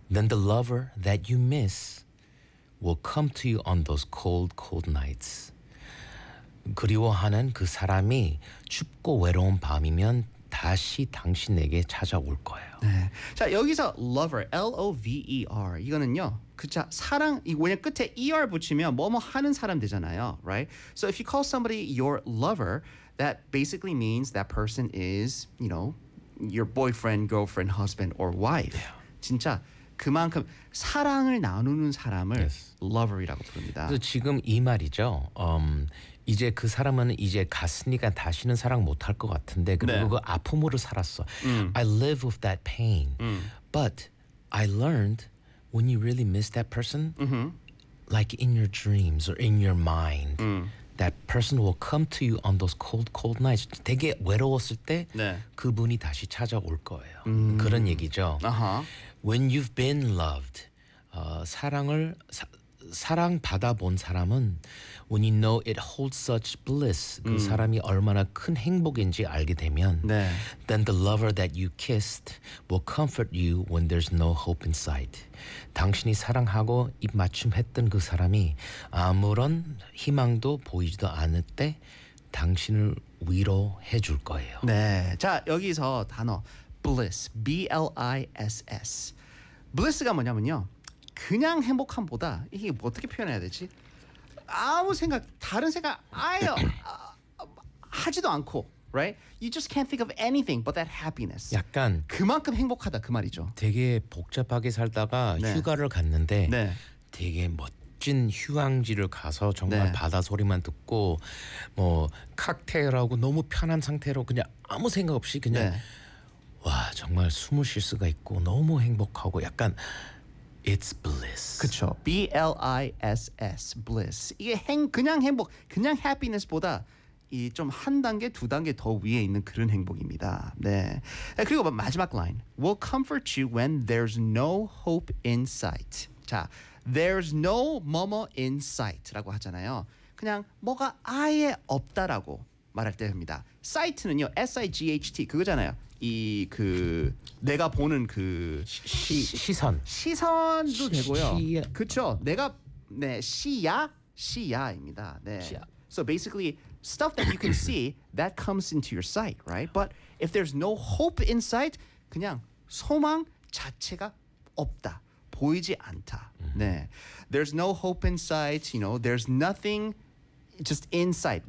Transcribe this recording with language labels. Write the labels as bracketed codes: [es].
[en] Then the lover that you miss will come to you on those cold, cold nights. [ko] 그리워하는 그 사람이 춥고 외로운 밤이면 다시 당신에게 찾아올 거예요. 네. 자, 여기서 lover, L-O-V-E-R. 이거는요. 그자 사랑 이 뭐냐 끝에 er 붙이면 뭐뭐 하는 사람 되잖아요, [en] right? So if you call somebody your lover, that basically means that person is, you know, your boyfriend, girlfriend, husband, or wife. Yeah. [ko] 진짜 그만큼 사랑을 나누는 사람을 yes. lover이라고 부릅니다. 그래서 지금 이 말이죠. 이제 그 사람은 이제 갔으니까 다시는 사랑 못할 것 같은데 그리고 네. 그 아픔으로 살았어. [en] I live with that pain, but I learned. When you really miss that person, like in your dreams or in your mind, that person will come to you on those cold, cold nights. [ko] 되게 외로웠을 때 네. 그분이 다시 찾아올 거예요. 그런 얘기죠. [en] When you've been loved, [ko] 사랑 받아본 사람은 [en] when you know it holds such bliss, [ko] 그 사람이 얼마나 큰 행복인지 알게 되면 네. [en] then the lover that you kissed will comfort you when there's no hope in sight. [ko] 당신이 사랑하고 입맞춤했던 그 사람이 아무런 희망도 보이지도 않을 때 당신을 위로해 줄 거예요. 네. 자, 여기서 단어 bliss, B-L-I-S-S. bliss가 뭐냐면요. 그냥 행복함보다 이게 뭐 어떻게 표현해야 되지? 아무 생각 다른 생각 아예 하지도 않고, [en] right? [ko] You just can't think of anything but that happiness. 약간 그만큼 행복하다 그 말이죠. 되게 복잡하게 살다가 네. 휴가를 갔는데 네. 되게 멋진 휴양지를 가서 정말 네. 바다 소리만 듣고 뭐 칵테일하고 너무 편한 상태로 그냥 아무 생각 없이 그냥 네. 와 정말 숨을 쉴 수가 있고 너무 행복하고 약간 [en] It's bliss. [ko] 그렇죠. B-L-I-S-S. Bliss. 이게 그냥 행복, 그냥 happiness보다 좀 한 단계, 두 단계 더 위에 있는 그런 행복입니다. 네. 그리고 마지막 라인. [en] We'll comfort you when there's no hope in sight. [ko] 자, [en] there's no [ko] 뭐뭐 [en] in sight [ko] 라고 하잖아요. 그냥 뭐가 아예 없다라고 말할 때입니다. Sight는요. S-I-G-H-T. 그거잖아요. 이그 내가 보는 그 시선 시선도 되고요. 그렇죠. 내가 네 시야 시야입니다. 네. 시야. [en] So basically stuff that you can see that comes into your sight, right? But if there's no hope in sight, [ko] 그냥 소망 자체가 없다. 보이지 않다. 네. [en] There's no hope in sight, you know, there's nothing just in sight.